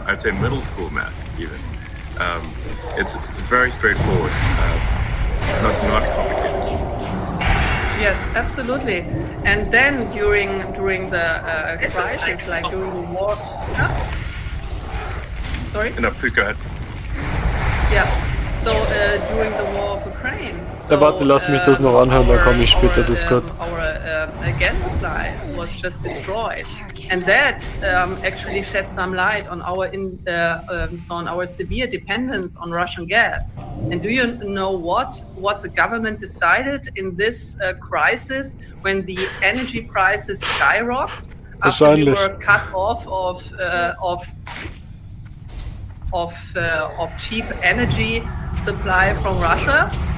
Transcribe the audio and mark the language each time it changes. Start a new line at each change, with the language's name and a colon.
English: I'd say middle school math even. It's very straightforward, not complicated. Yes, absolutely. And then during the crisis, like during the war. Sorry? No, please go ahead. Yeah. So during the war of Ukraine.
German: Ja, warte, lass mich das noch anhören, dann komme ich später, Discord.
English: Our gas supply was just destroyed, and that actually shed some light on our severe dependence on Russian gas. And do you know what the government decided in this crisis when the energy prices skyrocketed after we were cut off of cheap energy supply from Russia?